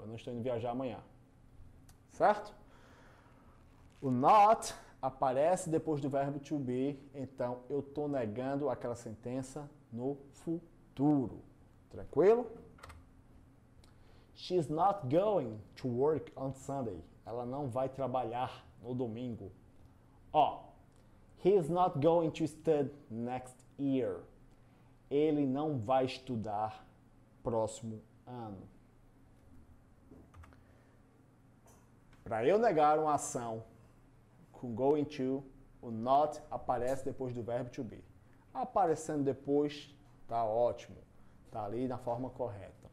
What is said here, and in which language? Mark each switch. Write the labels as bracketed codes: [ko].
[pt] Eu não estou indo viajar amanhã. Certo? O not aparece depois do verbo to be, então eu estou negando aquela sentença no futuro. Tranquilo? [en] She's not going to work on Sunday. [pt] Ela não vai trabalhar no domingo. Ó, [en] he's not going to study next year. [pt] Ele não vai estudar próximo ano. Para eu negar uma ação com going to, o not aparece depois do verbo to be. Aparecendo depois, tá ótimo. Tá ali na forma correta.